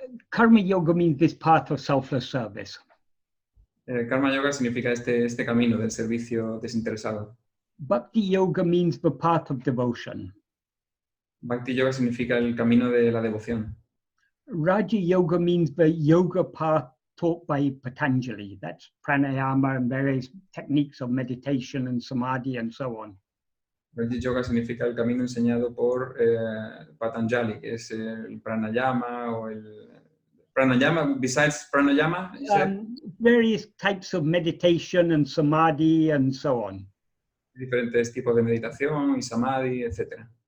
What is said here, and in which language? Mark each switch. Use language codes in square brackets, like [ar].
[en] Karma yoga means this path of selfless service. [es] Karma yoga significa este camino del servicio desinteresado. [en] Bhakti yoga means the path of devotion. [es] Bhakti yoga significa el camino de la devoción. [en] Raja yoga means the yoga path taught by Patanjali. That's pranayama and various techniques of meditation and samadhi and so on. [es] Raja yoga significa el camino enseñado por Patanjali, que es el pranayama o el pranayama. [en] Besides pranayama, various types of meditation and samadhi and so on. [es] Diferentes tipos de meditación y samadhi, etc.